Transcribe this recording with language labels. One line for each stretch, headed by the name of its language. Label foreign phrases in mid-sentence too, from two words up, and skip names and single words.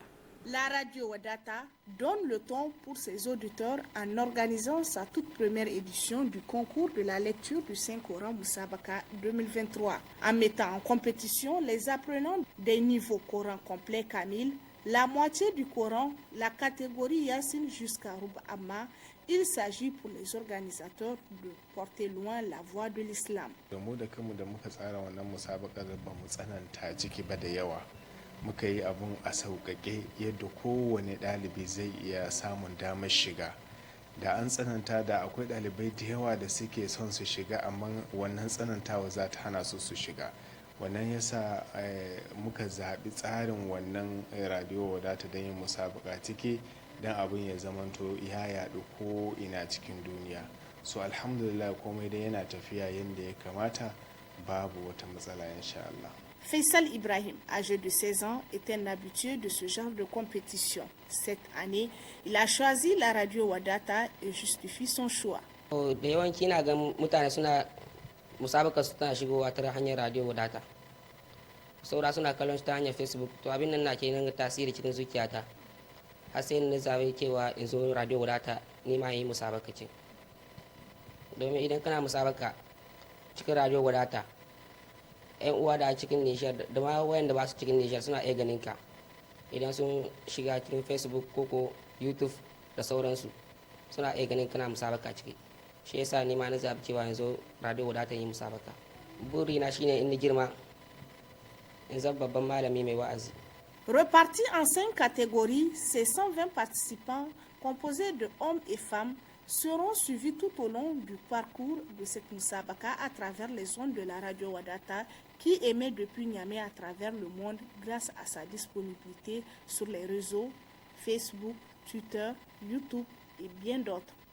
French: La radio Wadata donne le ton pour ses auditeurs en organisant sa toute première édition du concours de la lecture du Saint-Coran Mousabaka 2023, en mettant en compétition les apprenants des niveaux Coran complet Kamil, la moitié du Coran, la catégorie Yassine jusqu'à Roub Amma Il s'agit pour les organisateurs de porter loin la voix de l'islam.
Hausa: Muka yi abun a sauƙaƙe yadda kowane ɗalibi zai iya samun damar shiga. Da an tsananta da akwai ɗalibai da yawa da suke son su shiga amma wannan tsanantawa za ta hana su shiga. Wannan yasa muka zaɓi tsarin wannan radio wadata don yin musabaka ciki don abin ya zamanto ya yaɗu ko ina cikin duniya. So alhamdulillah komai dai yana tafiya yadda ya kamata, babu wata matsala
Arabic: insha Allah.
French: Faisal Ibrahim, âgé de 16 ans, est un habitué de ce genre de compétition. Cette année, il a choisi la radio Wadata et justifie son choix.
Hausa: Da yawanci na ga mutane suna musabaka suna shigowa ta hanyar radio Wadata. Saura suna kallon shi ta hanyar Facebook. To abin nan na ke nan tasiri cikin zuciyata. Har sai na zabe cewa in zo radio Wadata ni ma yi musabaka ce. Domin idan kana musabaka cikin radio Wadata, 'yan uwa da cikin Nijar da ma wayanda ba su cikin Nijar suna iya ganin ka idan sun shiga cikin Facebook ko YouTube da sauransu, suna iya ganin kana musabaka ciki. Shi yasa ni ma na zabi cewa yanzu radio Wadata yi musabaka. Burina shine in ni girma in zama babban malami mai wa'azi.
French: Repartis en 5 catégories, ces 120 participants composés de hommes et femmes seront suivis tout au long du parcours de cette Musabaka à travers les ondes de la radio Wadata qui émet depuis Niamey à travers le monde grâce à sa disponibilité sur les réseaux Facebook, Twitter, YouTube et bien d'autres.